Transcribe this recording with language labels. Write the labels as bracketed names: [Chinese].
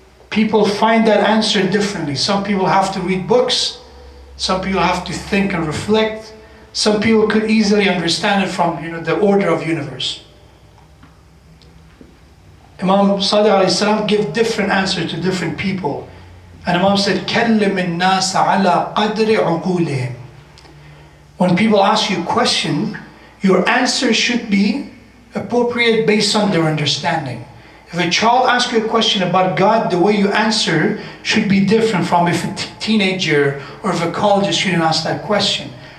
[English] People find that answer differently. Some people have to read books. Some people have to think and reflect. Some people could easily understand it from the order of universe. Imam Sadiq alayhi salam give different answers to different people. And Imam said, [Arabic] كَلِّمِ النَّاسَ عَلَىٰ قَدْرِ عُقُولِهِمْ. [English] When people ask you a question, your answer should be appropriate based on their understanding. If a child asks you a question about God, the way you answer should be different from if a teenager or if a college student asks that question.